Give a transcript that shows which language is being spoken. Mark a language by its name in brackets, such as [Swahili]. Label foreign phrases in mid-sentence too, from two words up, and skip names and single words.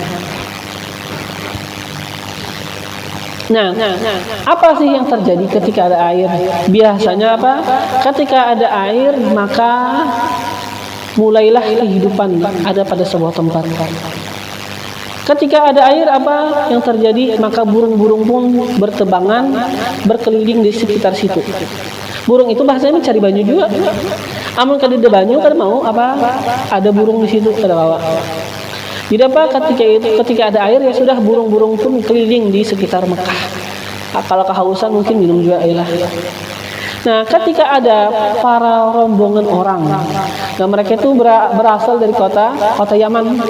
[Indonesian] Nah, apa sih yang terjadi ketika ada air? Biasanya apa? Ketika ada air, maka mulailah kehidupan ada pada sebuah tempat. Ketika ada air, apa yang terjadi? Maka burung-burung pun bertebangan, berkeliling di sekitar situ. [Banjar] Burung itu bahasanya mencari banyu juga. Amun kada ada banyu kada mau apa ada burung di situ kada bawa. [Indonesian] Jadi apa ketika ada air ya sudah burung-burung pun keliling di sekitar Mekah. Kalau kehausan mungkin minum juga air lah. Nah, ketika ada para rombongan orang, nah mereka itu berasal dari kota Yaman.